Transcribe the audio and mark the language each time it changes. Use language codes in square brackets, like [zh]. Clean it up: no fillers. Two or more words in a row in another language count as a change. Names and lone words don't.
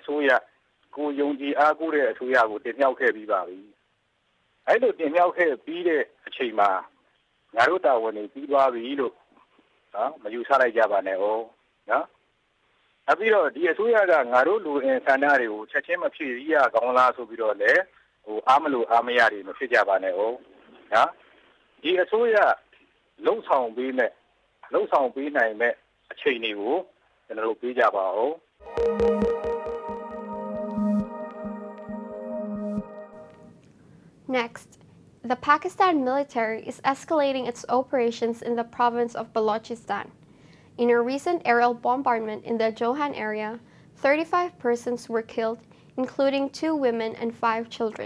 [my] စိုးရကိုယုံကြည်အားကိုးတဲ့အစိုးရကိုတင်မြှောက်ခဲ့ပြီးပါပြီအဲ့လိုတင်မြှောက်ခဲ့ပြီးတဲ့အချိန်မှာငါတို့တာဝန်တွေပြီးသွားပြီလို့နော်မယူဆလိုက်ကြပါနဲ့ဟုတ်နော်အပြီးတော့ဒီအစိုးရကငါတို့လူအင်ဆန္ဒတွေကိုချက်ချင်းမဖြည့်ရကောင်းလားဆိုပြီးတော့လေအားမလို့အားမရတွေမဖြစ်ကြပါနဲ့ဟုတ်နော်ဒီအစိုးရလုံဆောင်ပေးနိုင်မဲ့အချိန်တွေကိုကျွန်တော်တို့ပေးကြပါဦး [en] Next, the Pakistan military is escalating its operations in the province of Balochistan. In a recent aerial bombardment in the Johan area, 35 persons were killed, including 2 women and 5 children.